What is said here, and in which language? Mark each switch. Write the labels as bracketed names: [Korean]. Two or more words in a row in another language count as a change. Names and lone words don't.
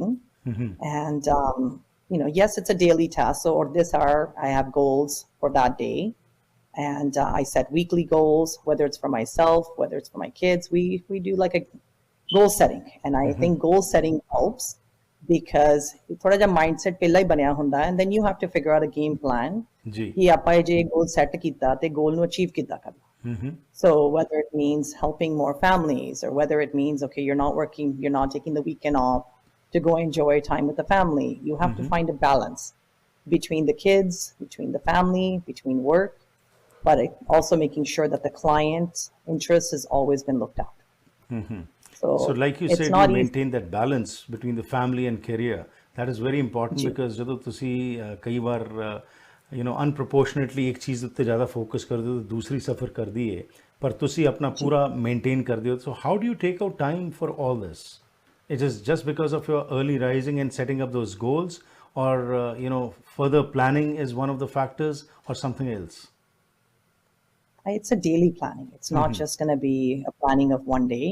[English] And yes, it's a daily task. So or this hour, I have goals for that day, and I set weekly goals. Whether it's for myself, whether it's for my kids, we do like a goal setting. And I think goal setting helps. [Punjabi] Because ਥੋੜਾ ਜਾ mindset ਪਹਿਲਾ ਹੀ ਬਣਿਆ ਹੁੰਦਾ ਹੈ, [English] and then you have to figure out a game plan [Punjabi] कि ਆਪਾਂ ਜੇ goal set ਕੀਤਾ ਤੇ goal ਨੂੰ achieve ਕਿੱਦਾਂ ਕਰਨਾ। [English] So whether it means helping more families, or whether it means okay, you're not working, you're not taking the weekend off to go enjoy time with the family, you have to find a balance between the kids, between the family, between work, but also making sure that the client's interest has always been looked at. So like you said, you maintain that balance between the family and career. That is very important, because [Punjabi] ਜਦੋਂ ਤੁਸੀਂ ਕਈ ਵਾਰ unproportionately ਇੱਕ ਚੀਜ਼ ਉੱਤੇ ਜ਼ਿਆਦਾ ਫੋਕਸ ਕਰਦੇ ਹੋ ਤਾਂ ਦੂਸਰੀ ਸਫਰ ਕਰਦੀ ਹੈ, ਪਰ ਤੁਸੀਂ ਆਪਣਾ ਪੂਰਾ ਮੇਨਟੇਨ ਕਰਦੇ ਹੋ। [English] So how do you take out time for all this? It is just because of your early rising and setting up those goals, or further planning is one of the factors, or something else? It's a daily planning. It's not just going to be a planning of one day.